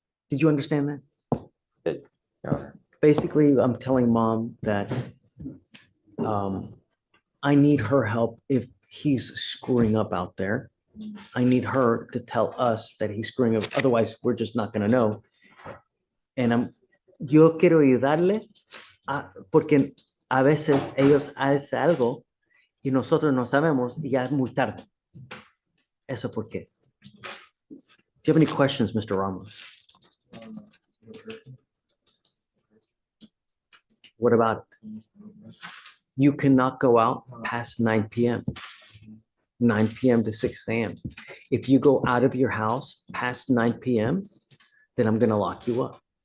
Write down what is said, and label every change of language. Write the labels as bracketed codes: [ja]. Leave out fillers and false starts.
[en] Did you understand that? Your Honor. Basically, I'm telling mom that I need her help if he's screwing up out there. I need her to tell us that he's screwing up. Otherwise, we're just not going to know. [es] And yo quiero ayudarle porque a veces ellos hacen algo y nosotros no sabemos y ya es muy tarde. Eso por qué. [en] Do you have any questions, Mr. Ramos? What about it? You cannot go out past 9 p.m. 9 p.m. to 6 a.m. If you go out of your house past 9 p.m., then I'm going to lock you up.